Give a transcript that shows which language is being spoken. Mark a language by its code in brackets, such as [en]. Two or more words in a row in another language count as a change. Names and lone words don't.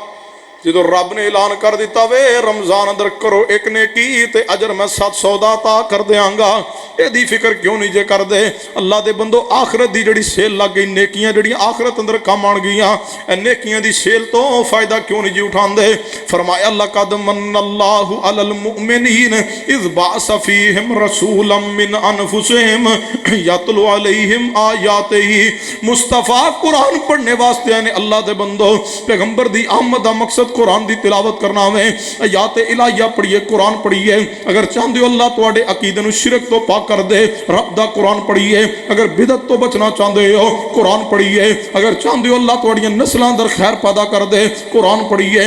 [pa] جو رب نے اعلان کر دتا وے رمضان اندر کرو اک نیکی تے اجر میں 700 دا عطا کر دینگا، ایدی فکر کیوں نہیں جے کر دے? اللہ دے بندو، آخرت دی جیہڑی سیل لگ گئی، نیکیاں جیہڑیاں آخرت اندر کم آن گئیاں، نیکیاں دی سیل توں فائدہ کیوں نہیں جی اٹھاندے? [ar] فرمایا لقد من الله على المؤمنين إذ بعث فيهم رسولا من أنفسهم يتلو عليهم آياته. [pa] مصطفیٰ قرآن پڑھنے واسطے آئے نے۔ اللہ دے بندو، پیغمبر دی آمد دا مقصد قرآن کی تلاوت کرنا وے. آیات الٰہیہ پڑھیے، قرآن پڑھیے۔ اگر چاہتے ہو اللہ تہاڈے عقیدے نوں شرک توں پاک کر دے، رب دا قرآن پڑھیے. اگر بدعت توں بچنا چاہتے ہو، قرآن پڑھیے۔ اگر چاہتے ہو اللہ تہاڈیاں نسلاں اندر خیر پیدا کر دے، قرآن پڑھیے.